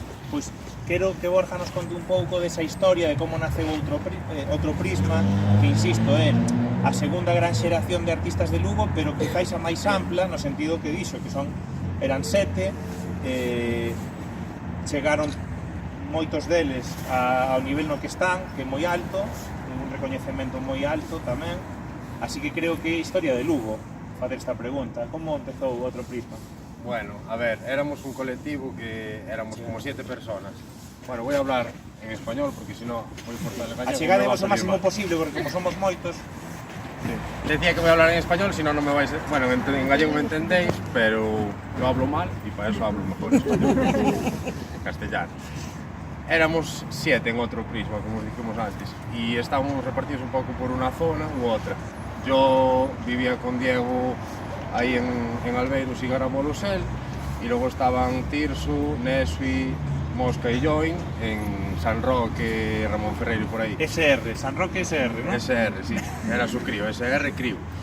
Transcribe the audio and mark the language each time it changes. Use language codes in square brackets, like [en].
[gl] pois quero que Borja nos conte un pouco desa historia de como naceu outro Prisma, que, insisto, é a segunda gran xeración de artistas de Lugo, pero quizáis a máis ampla, no sentido que dixo, que eran 7, chegaron moitos deles ao nivel no que están, que é moi alto, un recoñecemento moi alto tamén. Así que creo que é historia de Lugo facer esta pregunta. Como empezou outro Prisma? [es] Bueno, a ver, éramos un colectivo que éramos como 7 personas. Bueno, voy a hablar en español porque si no voy a cortar el gallego. [gl] Achegademos o máximo posible porque como somos moitos. [es] Sí. Decía que voy a hablar en español, si no, no me vais a... Bueno, en gallego me entendéis, pero yo hablo mal y para eso hablo mejor español, en castellano. Éramos 7 en outro Prisma, como os dijimos antes, y estábamos repartidos [gl] un pouco por unha zona u outra. [es] Yo vivía con Diego ahí en Albeiros y Garamolosel, y luego estaban Tirso, Nesui, Mosca y Join en San Roque, Ramón Ferreiro por ahí. SR, San Roque SR, ¿no? SR, sí, era su crío, SR crío.